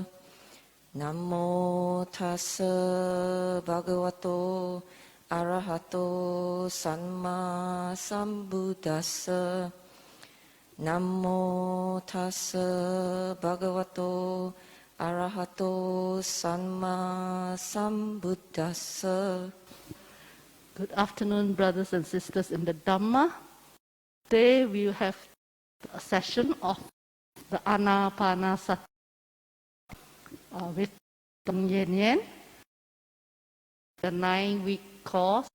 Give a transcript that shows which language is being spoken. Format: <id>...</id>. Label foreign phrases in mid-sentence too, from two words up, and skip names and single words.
<pi>Namo tassa bhagavato arahato samma sambuddhassa. Namo tassa bhagavato arahato samma sambuddhassa.</pi> <en>Good afternoon, brothers and sisters in the Dhamma. Today we will have a session of the Ānāpānasati with Ng Yuen Yen. The 9-week course.</en>